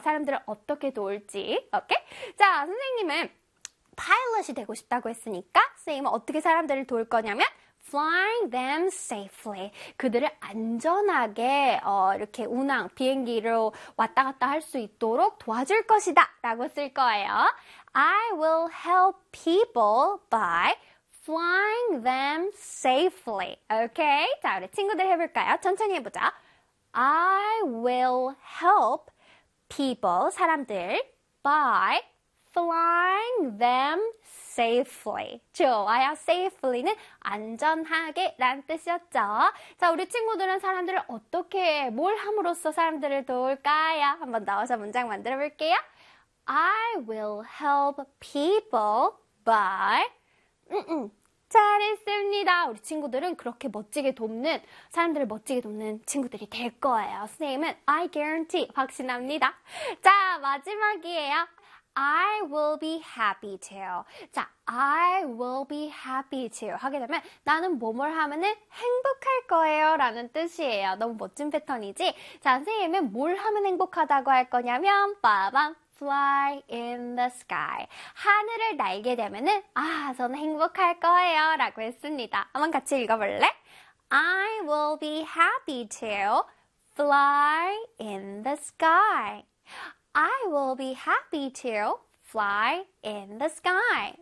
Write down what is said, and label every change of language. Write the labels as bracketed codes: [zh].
[ko] 사람들을 어떻게 도울지. 오케이? 자, 선생님은 파일럿이 되고 싶다고 했으니까 선생님은 어떻게 사람들을 도울 거냐면 [en] flying them safely. [ko] 그들을 안전하게 이렇게 운항, 비행기로 왔다 갔다 할 수 있도록 도와줄 것이다 라고 쓸 거예요. [en] I will help people by flying them safely. Okay? [ko] 자, 우리 친구들 해볼까요? 천천히 해보자. [en] I will help people, [ko] 사람들, [en] by flying them safely. [ko] 좋아요. safely는 안전하게 라는 뜻이었죠. 자, 우리 친구들은 사람들을 어떻게, 뭘 함으로써 사람들을 도울까요? 한번 나와서 문장 만들어 볼게요. [en] I will help people by [ko] 잘했습니다. 우리 친구들은 그렇게 멋지게 돕는, 사람들을 멋지게 돕는 친구들이 될 거예요. 선생님은 [en] I guarantee [ko] 확신합니다. 자, 마지막이에요. [en] I will be happy to. [ko] 자, I will be happy to 하게 되면 나는 뭐뭘 하면은 행복할 거예요 라는 뜻이에요. 너무 멋진 패턴이지? 자, 선생님은 뭘 하면 행복하다고 할 거냐면 빠밤, [en] fly in the sky. [ko] 하늘을 날게 되면은 아, 저는 행복할 거예요라고 했습니다. 한번 같이 읽어볼래? [en] I will be happy to fly in the sky. I will be happy to fly in the sky.